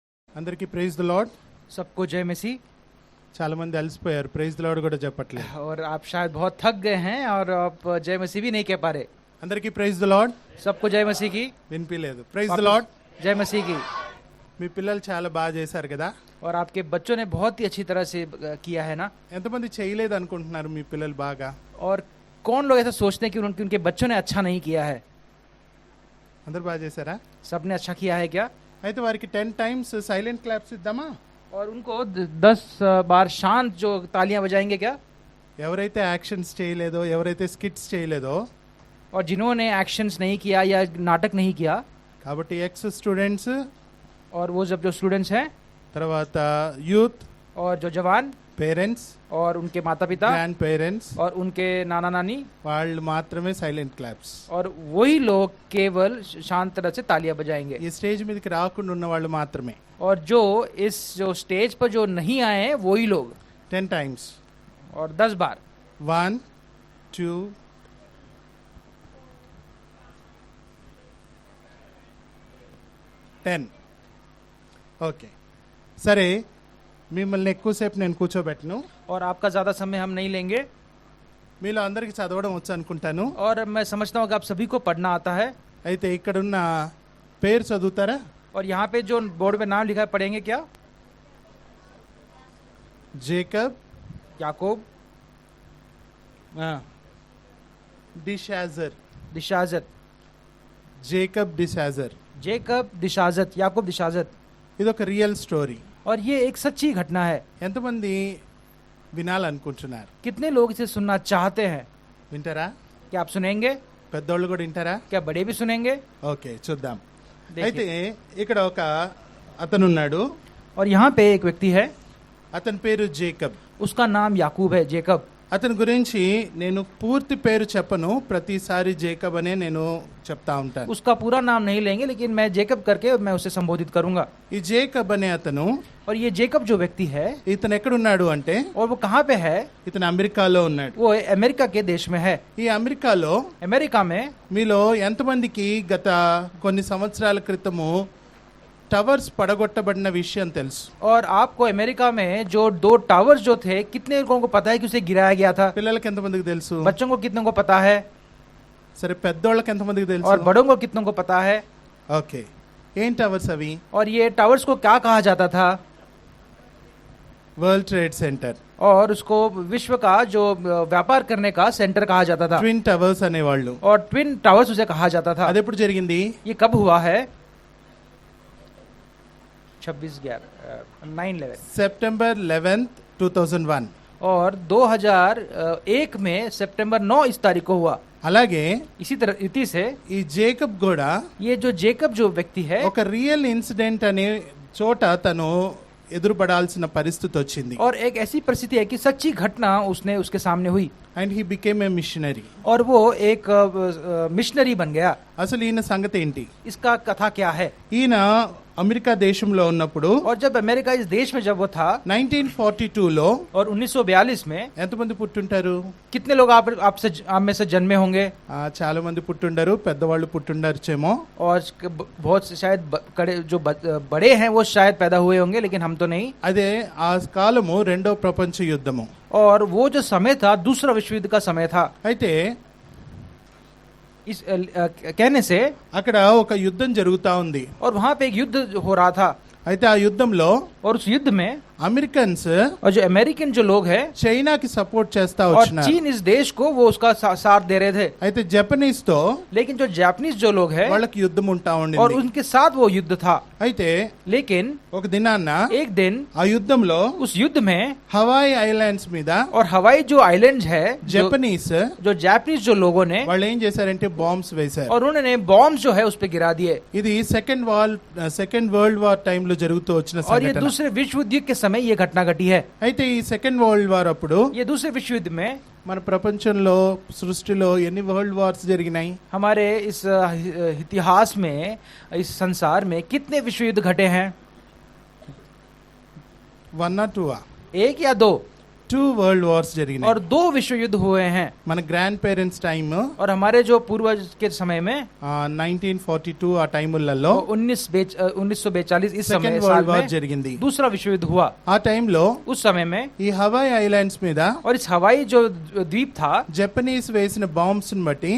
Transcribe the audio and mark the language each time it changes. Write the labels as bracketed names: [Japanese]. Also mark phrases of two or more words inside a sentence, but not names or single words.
[English] అందరికీ praise the Lord. [Hindi] सबको जय मसीह। [Telugu] చాలా మంది అలసిపోయారు, [English] praise the Lord [Telugu] కూడా చెప్పట్లేదు. [Hindi] और आप शायद बहुत थक गए हैं और आप जय मसीह भी नहीं कह पा रहे। [English] అందరికీ praise the Lord [Hindi] सबको जय मसीह की। [Telugu] వినిపించలేదు. [English] praise the Lord. [Hindi] जय मसीह की। [Telugu] మీ పిల్లలు చాలా బాగా చేశారు కదా. [Hindi] और आपके बच्चों ने बहुत ही अच्छी तरह से किया है ना। [Telugu] ఎంతమంది చేయలేదు అనుకుంటున్నారు మీ పిల్లలు బాగా? [Hindi] और कौन लोग ऐसा सोचते हैं कि उनके बच्चों ने अच्छा नहीं किया है? [Telugu] అందరు బాగా చేశారా? [Hindi] सबने अच्छा किया है क्या? [Telugu] అయితే వారికి [English] 10 times silent claps [Telugu] ఇద్దామా? [Hindi] और उनको 10 बार शांत जो तालियां बजाएंगे क्या? [Telugu] ఎవరైతే యాక్షన్స్ చేయలేదో, ఎవరైతే స్కిట్స్ చేయలేదో, [Hindi] और जिन्होंने एक्शंस नहीं किया या नाटक नहीं किया, [English] కాబట్టి ex students, [Hindi] और वो जब जो स्टूडेंट्स हैं, [Telugu] తర్వాత యూత్, [Hindi] और जो जवान, [Telugu] పేరెంట్స్, [Hindi] और उनके माता पिता, [English] grand parents, [Hindi] और उनके नाना नानी, [Telugu] వాళ్ళు మాత్రమే [English] silent claps. [Hindi] और वही लोग केवल शांत तरह से तालियां बजाएंगे। [Telugu] ఈ స్టేజ్ మీదకి రాకుండా ఉన్న వాళ్ళు మాత్రమే. [Hindi] और जो स्टेज पर जो नहीं आए हैं वही लोग [Telugu] 10 times. [Hindi] और 10 बार 1 2 10. [Telugu] ఓకే, సరే, మిమ్మల్ని ఎక్కువసేపు నేను కూర్చోబెట్టను. [Hindi] और आपका ज्यादा समय हम नहीं लेंगे। [Telugu] మీలో అందరికీ చదవడం వచ్చు అనుకుంటాను. [Hindi] और मैं समझता हूँ कि आप सभी को पढ़ना आता है। [Telugu] అయితే ఇక్కడున్న పేరు చదువుతారా? [Hindi] और यहाँ पे जो बोर्ड पे नाम लिखा है पढ़ेंगे क्या? [Telugu] జేకబ్, [Hindi] याकूब, [Telugu] డిషాజర్. [Hindi] दिशाजत, [Telugu] జేకబ్ డిషాజర్. [Hindi] जेकब दिशाजत, याकूब दिशाजत। [Telugu] ఇది ఒక [English] real story. [Hindi] और ये एक सच्ची घटना है। [Telugu] ఎంతమంది వినాలనుకుంటున్నారు? [Hindi] कितने लोग इसे सुनना चाहते हैं? [Telugu] వింటారా? [Hindi] क्या आप सुनेंगे? [Telugu] పెద్దోళ్ళు కూడా వింటారా? [Hindi] क्या बड़े भी सुनेंगे? [Telugu] ఓకే, చూద్దాం. [Hindi] देखिए। [Telugu] అయితే ఇక్కడ ఒక అతనున్నాడు. [Hindi] और यहाँ पे एक व्यक्ति है, [Telugu] అతని పేరు జేకబ్. [Hindi] उसका नाम याकूब है, जेकब। [Telugu] అతని గురించి నేను పూర్తి పేరు చెప్పను, ప్రతిసారి జేకబ్ అనే నేను చెప్తా ఉంటాను. [Hindi] उसका पूरा नाम नहीं लेंगे, लेकिन मैं जेकब करके मैं उसे संबोधित करूंगा। [Telugu] ఈ జేకబ్ అనే అతను, [Hindi] और ये जेकब जो व्यक्ति है, [Telugu] ఇతను ఎక్కడున్నాడు అంటే, [Hindi] और वो कहाँ पे है? [Telugu] ఇతను అమెరికాలో ఉన్నాడు. [Hindi] वो अमेरिका के देश में है। [Telugu] ఈ అమెరికాలో [Hindi] अमेरिका में [Telugu] మీలో ఎంతమందికి గత కొన్ని సంవత్సరాల క్రితము టవర్స్ పడగొట్టబడిన విషయం తెలుసు? [Hindi] और आपको अमेरिका में जो 2 टावर्स जो थे, कितने लोगों को पता है कि उसे गिराया गया था? [Telugu] పిల్లలకి ఎంతమందికి తెలుసు? [Hindi] बच्चों को कितनों को पता है? [Telugu] సరే, పెద్దోళ్ళకి ఎంతమందికి తెలుసు? [Hindi] और बड़ों को कितनों को पता है? [Telugu] ఓకే, ఏం టవర్స్ అవి? [Hindi] और ये टावर्स को क्या कहा जाता था? [Telugu] వరల్డ్ ట్రేడ్ సెంటర్. [Hindi] और उसको विश्व का जो व्यापार करने का सेंटर कहा जाता था। [English] twin towers అనేవాళ్ళు. [Hindi] और [English] twin towers [Hindi] उसे कहा जाता था। [Telugu] అది ఎప్పుడు జరిగింది? [Hindi] ये कब हुआ है? 9/11 [English] September 11th 2001. [Hindi] और 2001 में सितंबर 9 इस तारीख को हुआ। [Telugu] అలాగే [Hindi] इसी तरह इसी से [Telugu] ఈ జేకబ్ కూడా [Hindi] ये जो जेकब जो व्यक्ति है, [Telugu] ఒక [English] real incident [Telugu] అనే చోట తను ఎదురుపడాల్సిన పరిస్థితి వచ్చింది. [Hindi] और एक ऐसी परिस्थिति है कि सच्ची घटना उसके सामने हुई। [English] and he became a missionary. [Hindi] और वो एक मिशनरी बन गया। [Telugu] అసలు ఈయన సంగతి ఏంటి? [Hindi] इसका कथा क्या है? [Telugu] ఈయన అమెరికా దేశంలో ఉన్నప్పుడు [Hindi] और जब अमेरिका इस देश में जब वो था [Telugu] 1942లో, [Hindi] और 1942 में, [Telugu] ఎంతమంది పుట్టుంటారు? [Hindi] कितने लोग आप में से जन्मे होंगे? [Telugu] చాలా మంది పుట్టుండరు, పెద్దవాళ్ళు పుట్టుండర్చేమో. [Hindi] और बहुत से शायद जो बड़े हैं वो शायद पैदा हुए होंगे, लेकिन हम तो नहीं। [Telugu] అదే ఆ కాలము రెండో ప్రపంచ యుద్ధము. [Hindi] और वो जो समय था दूसरा विश्व युद्ध का समय था। [Telugu] అయితే [Hindi] इस कहने से [Telugu] అక్కడ ఒక యుద్ధం జరుగుతా ఉంది. [Hindi] और वहां पे एक युद्ध हो रहा था। [Telugu] అయితే ఆ యుద్ధంలో [Hindi] और उस युद्ध में [Telugu] అమెరికన్స్ [Hindi] और जो अमेरिकन जो लोग हैं [Telugu] చైనాకి సపోర్ట్ చేస్తా [Hindi] और [Telugu] వచ్చినారు. [Hindi] चीन इस देश को वो उसका साथ दे रहे थे। [Telugu] అయితే జపనీస్ తో [Hindi] लेकिन जो जापानीज जो लोग हैं [Telugu] వాళ్ళకి యుద్ధం ఉంటా [Hindi] और [Telugu] ఉండింది. [Hindi] उनके साथ वो युद्ध था। [Telugu] అయితే [Hindi] लेकिन [Telugu] ఒక దినాన్న [Hindi] एक दिन [Telugu] ఆ యుద్ధంలో [Hindi] उस युद्ध में [Telugu] హవాయి ఐలాండ్స్ మీద [Hindi] और हवाई जो आइलैंड है, [Telugu] జపనీస్ [Hindi] जो जापानीज जो लोगों ने, [Telugu] వాళ్ళు ఏం చేశారంటే బాంబ్స్ వేశారు. [Hindi] और उन्होंने बॉम्ब जो है उस पे गिरा दिए। [Telugu] ఇది [English] second world war time [Telugu] లో జరుగుతూ వచ్చిన [Hindi] और ये [Telugu] సంఘటన. [Hindi] दूसरे विश्व युद्ध के समय ये घटना घटी है। [Telugu] అయితే ఈ [English] second world war [Telugu] అప్పుడు [Hindi] ये दूसरे विश्व युद्ध में [Telugu] మన ప్రపంచంలో సృష్టిలో ఎన్ని [English] world wars [Telugu] జరిగినాయి? [Hindi] हमारे इस इतिहास में, इस संसार में कितने विश्व युद्ध घटे हैं? [Telugu] 1 or 2? [Hindi] 1 या 2? [Telugu] 2 [English] world wars [Telugu] జరిగినాయి. [Hindi] और 2 विश्व युद्ध हुए हैं. [English] మన grand parents time [Hindi] और हमारे जो पूर्वज के समय में [Telugu] 1942 ఆ టైములలో [Hindi] 1942 इस समय [Telugu] సెకండ్ [Hindi] साल [English] world war [Hindi] में [Telugu] జరిగింది. [Hindi] दूसरा विश्व युद्ध हुआ. [Telugu] ఆ టైంలో [Hindi] उस समय में [Telugu] ఈ హవాయి ఐలాండ్స్ మీద [Hindi] और इस हवाई जो द्वीप था [Telugu] జపనీస్ వేసిన బాంబ్స్ ని బట్టి